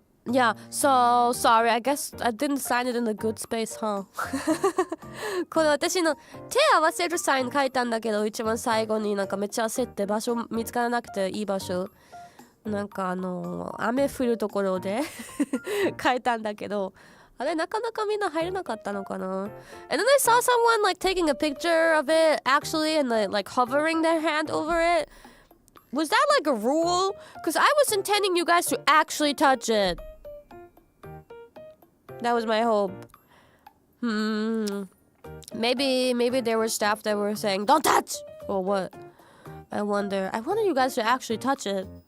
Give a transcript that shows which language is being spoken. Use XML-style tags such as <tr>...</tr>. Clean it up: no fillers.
<en>Yeah, so sorry. I guess I didn't sign it in a good space, huh?</en> <ja>これ私の手合わせるサイン書いたんだけど、一番最後になんかめっちゃ焦って場所見つからなくていい場所なんか雨降るところで書いたんだけど、あれなかなかみんな入れなかったのかな</ja> <en>And then I saw someone like taking a picture of it actually and like hovering their hand over it. Was that like a rule? Because I was intending you guys to actually touch it. That was my hope. Maybe there were staff that were saying, don't touch! Or what? I wonder you guys to actually touch it.</en>